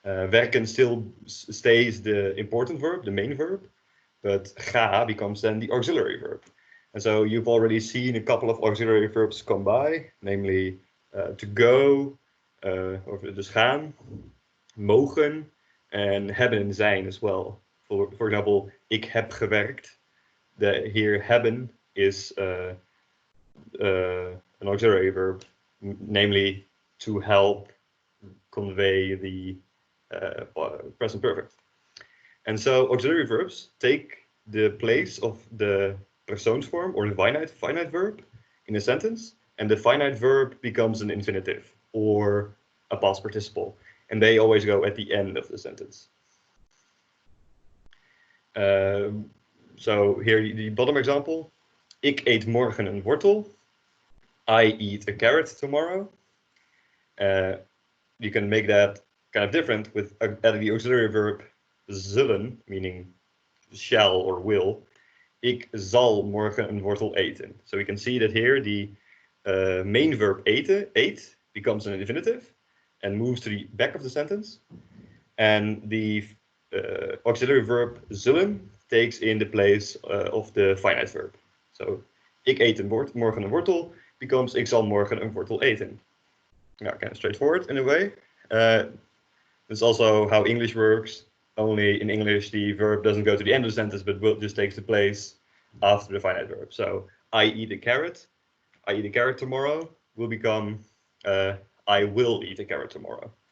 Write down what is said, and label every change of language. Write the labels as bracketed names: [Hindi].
[English] Werken still stays the important verb, the main verb, but ga becomes then the auxiliary verb. And so you've already seen a couple of auxiliary verbs come by, namely to go, of dus gaan, mogen, and hebben en zijn as well. For example, [Dutch] ik heb gewerkt. [English] Here hebben is an auxiliary verb, namely to help convey the present perfect. And so auxiliary verbs take the place of the persoonsvorm or the finite verb in a sentence, and the finite verb becomes an infinitive or a past participle, and they always go at the end of the sentence. So here the bottom example, [Dutch] ik eet morgen een wortel. [English] I eat a carrot tomorrow. You can make that kind of different with adding the auxiliary verb zullen, meaning shall or will. [Dutch] Ik zal morgen een wortel eten. [English] So we can see that here the main verb eten, eat, becomes an infinitive and moves to the back of the sentence. And the auxiliary verb zullen takes in the place of the finite verb. [Dutch] So ik eet morgen een wortel becomes ik zal morgen een wortel eten. [English] Yeah, kind of straightforward in a way. That's also how English works. Only in English the verb doesn't go to the end of the sentence, but will just takes the place after the finite verb. So I eat a carrot. I eat a carrot tomorrow will become I will eat a carrot tomorrow.